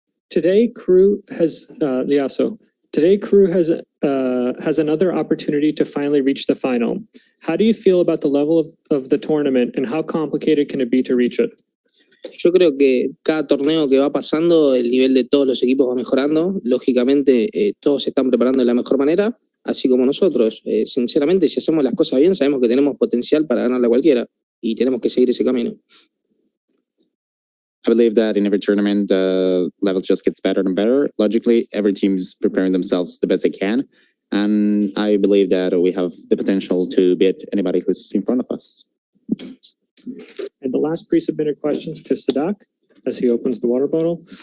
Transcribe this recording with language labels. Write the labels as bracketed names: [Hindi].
[English] Today, KRÜ has Leazo. Today, KRÜ has another opportunity to finally reach the final. How do you feel about the level of the tournament, and how complicated can it be to reach it? [Spanish] Yo creo que cada torneo que va pasando, el nivel de todos los equipos va mejorando. Lógicamente, todos se están preparando de la mejor manera, así como nosotros. Sinceramente, si hacemos las cosas bien, sabemos que tenemos potencial para ganarle a cualquiera y tenemos que seguir ese camino. [English] I believe that in every tournament, the level just gets better and better. Logically, every team's preparing themselves the best they can. And I believe that we have the potential to beat anybody who's in front of us. And the last pre-submitted questions to Sadhak as he opens the water bottle.